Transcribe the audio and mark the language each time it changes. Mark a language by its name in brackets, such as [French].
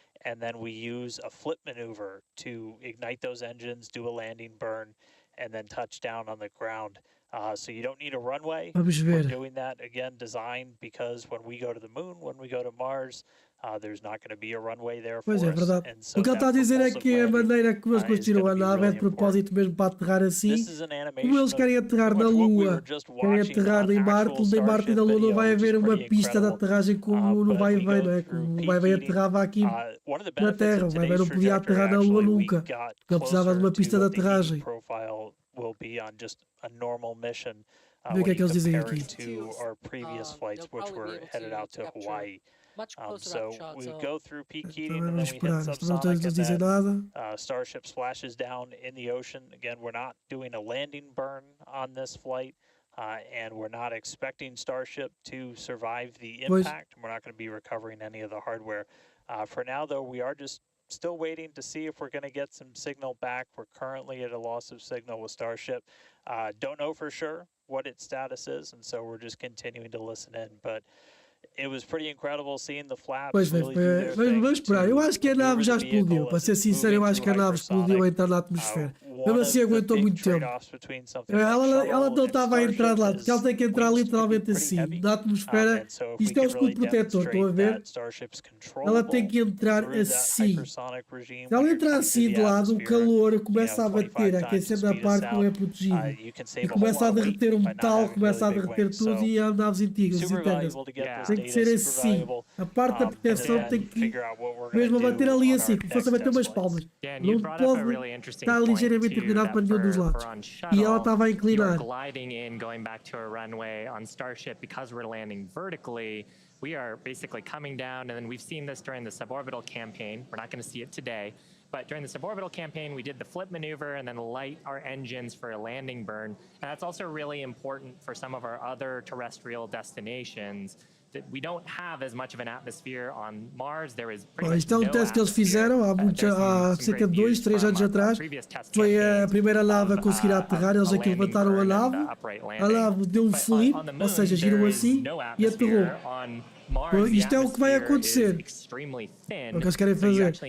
[English] And then we use a flip maneuver to ignite those engines, do a landing burn, and then touch down on the ground. So you don't need a runway. We're doing that, again, designed because when we go to the moon, when we go to Mars, there's not going to be a runway there for [Portuguese] Pois é, [English] us. [Portuguese] verdade. [English] And so [Portuguese] O que ele está a dizer é que a maneira que eles construíram a nave é de propósito mesmo para aterrar assim. Como eles querem aterrar na Lua, querem aterrar em Marte e na Lua não vai haver uma pista de aterragem como no vai e vem, não é? Como o vai e vem aterrava aqui na Terra. O vai e vem não podia aterrar na Lua nunca. Ele precisava de uma pista de aterragem. [English] Will be on just a normal mission [Portuguese] Ver o que é que eles dizem aqui. [English] to our previous flights, which were headed out to Hawaii. So we go through peak heating and then we hit subsonic, and then Starship splashes down in the ocean. Again, we're not doing a landing burn on this flight, and we're not expecting Starship to survive the impact. We're not going to be recovering any of the hardware. For now, though, we are just still waiting to see if we're going to get some signal back. We're currently at a loss of signal with Starship. Don't know for sure what its status is, and so we're just continuing to listen in. But it was pretty incredible seeing the flaps. [Portuguese] Pois bem, vamos esperar. Eu acho que a nave já explodiu. Para ser sincero, eu acho que a nave explodiu a entrar na atmosfera. Mesmo assim aguentou muito tempo. Ela não estava a entrar lá, porque ela tem que entrar literalmente assim, na atmosfera. Isto é o escudo protetor, estão a ver? Ela tem que entrar assim. Se ela entrar assim de lado, o calor começa a bater, a aquecer na parte que não é protegida. E começa a derreter o metal, começa a derreter tudo e há naves antigas, entendem? Tem que ser assim. A parte da proteção tem que mesmo bater ali assim, como fosse a bater umas palmas. Não pode estar ligeiramente inclinado para nenhum dos lados. E ela estava a inclinar. [English] Gliding in, going back to a runway on Starship, because we're landing vertically, we are basically coming down, and then we've seen this during the suborbital campaign. We're not going to see it today, but during the suborbital campaign, we did the flip maneuver and then light our engines for a landing burn. And that's also really important for some of our other terrestrial destinations. That we don't have as much of an atmosphere on Mars. There is pretty much [Portuguese] isto é um teste que eles fizeram há cerca de 2, 3 anos atrás. Foi a primeira nave a conseguir aterrar. Eles aqui levantaram a nave deu um flip, ou seja, girou assim e aterrou. Isto é o que vai acontecer. É o que eles querem fazer.